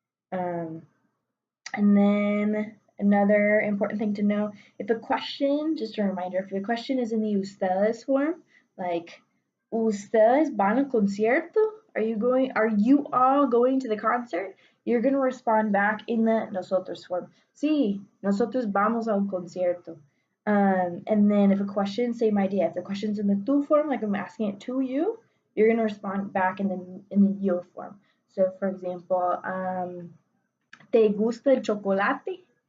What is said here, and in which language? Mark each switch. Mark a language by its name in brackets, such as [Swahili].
[English] And then another important thing to know, if a question, just a reminder, if the question is in the ustedes form, like [Spanish] ustedes van al concierto, [English] are you all going to the concert? You're going to respond back in the nosotros form. [Spanish] Sí, nosotros vamos al concierto. [English] And then if a question, same idea. If the question's in the tú form, like I'm asking it to you, you're going to respond back in the yo form. So for example, [Spanish] ¿te gusta el chocolate?